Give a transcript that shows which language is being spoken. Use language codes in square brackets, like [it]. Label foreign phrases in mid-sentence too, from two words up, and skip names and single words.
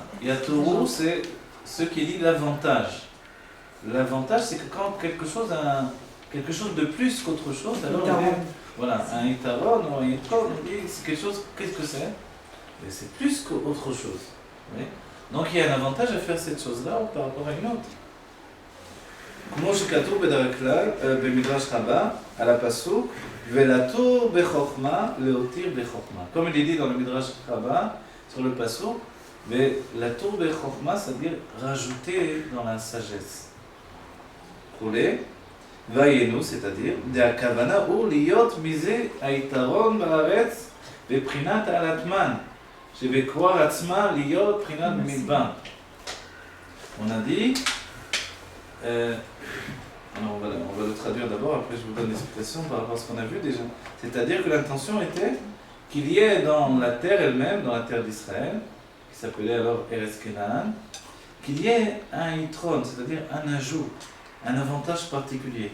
[fr] Yatourou, c'est ce qui dit l'avantage. L'avantage, c'est que quand quelque chose a quelque chose de plus qu'autre chose, alors il est, voilà, un Yitaron ou un Yitron, on dit c'est quelque chose, qu'est-ce que c'est? Et c'est plus qu'autre chose. Oui. Donc il y a un avantage à faire cette chose-là par rapport à une autre. [he] כמו שכתוב בדרך כלל במדרש רבה על הפסוק ולתור בחוכמה להותיר בחוכמה. [fr] Comme il est dit dans le Midrash Rabbah sur le pasuk, [he] ולתור בחוכמה, [fr] c'est-à-dire rajouter dans la sagesse. [he] כולי, והיינו, [fr] c'est-à-dire, [he] דהכוונה הוא להיות מזה היתרון בארץ בבחינת העלתמן, שבכוח עצמה להיות בחינת במדבר. [fr] On a dit, alors on va le traduire d'abord, après je vous donne l'explication par rapport à ce qu'on a vu déjà. C'est-à-dire que l'intention était qu'il y ait dans la terre elle-même, dans la terre d'Israël, qui s'appelait alors Eretz Kenaan, qu'il y ait un yitron, c'est-à-dire un ajout, un avantage particulier.